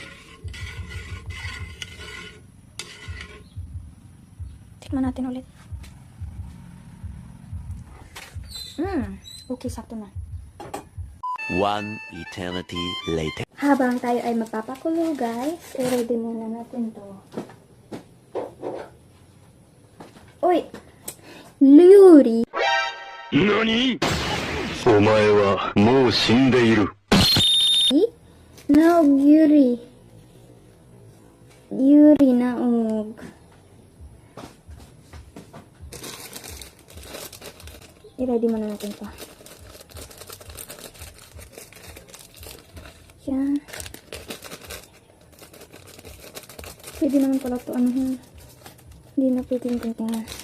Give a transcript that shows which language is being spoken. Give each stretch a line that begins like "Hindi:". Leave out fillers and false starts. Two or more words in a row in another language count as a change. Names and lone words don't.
Filipino: Tikman natin ulit. Okay, sakto na.
English: One eternity later.
Filipino: Habang tayo ay magpapakulo, guys, i-ready muna natin to. Uy! Yuri!
Japanese: NANI?! お前はもう死んでいる。
Filipino: No, Yuri. Yuri na ug. I-ready muna natin to. Yan. Pwede naman pala ito, hindi na pwedeng ganyan.